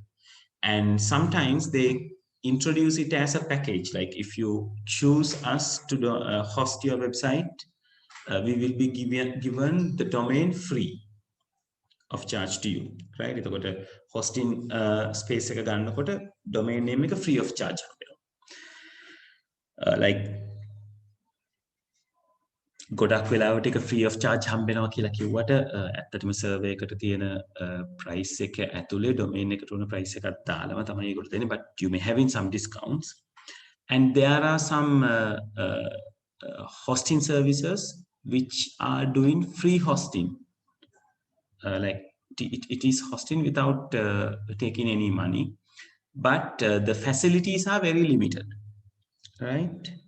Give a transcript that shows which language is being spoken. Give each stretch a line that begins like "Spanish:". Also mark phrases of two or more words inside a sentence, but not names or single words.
English: And sometimes they introduce it as a package, like if you choose us to host your website, we will be given the domain free of charge to you, right?
Sinhala: එතකොට
English: hosting space
Sinhala: එක ගන්නකොට
English: domain name
Sinhala: එක
English: free of charge like
Sinhala: ගොඩක් වෙලාවට එක
English: free of charge
Sinhala: හම්බෙනවා කියලා කිව්වට ඇත්තටම server එකට තියෙන price එක ඇතුලේ domain එකට උන price එකක් දාලම තමයි ඒකට දෙන්නේ,
English: but you may having some discounts. And there are some hosting services which are doing free hosting, like it is hosting without taking any money, but the facilities are very limited, right?